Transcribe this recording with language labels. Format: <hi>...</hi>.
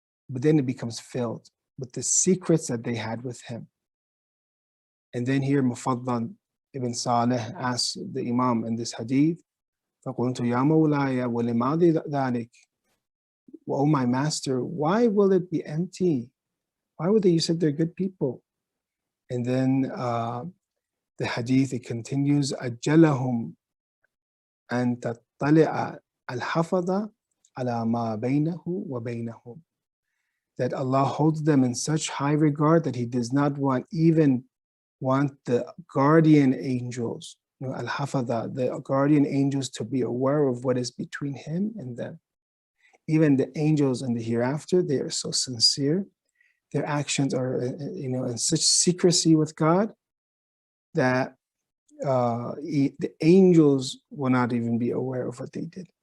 <en>But then it becomes filled with the secrets that they had with him. And then here Mufaddal ibn Saleh asks the Imam in this hadith,</en> <ar>فَقُلْتُ يَا مَوْلَايَ وَلِمَاذِ ذَلِكَ?</ar> <en>Oh, my master, why will it be empty? Why would they? You said they're good people. And then the hadith, it continues,</en> <ar>أَجَّلَهُمْ أَن تَطَّلِعَ الْحَفَظَ عَلَى مَا بَيْنَهُ وَبَيْنَهُمْ.</ar> <en>That Allah holds them in such high regard that He does not want the guardian angels, al-hafadha, the guardian angels, to be aware of what is between Him and them. Even the angels in the hereafter, they are so sincere. Their actions are, in such secrecy with God that the angels will not even be aware of what they did.</en>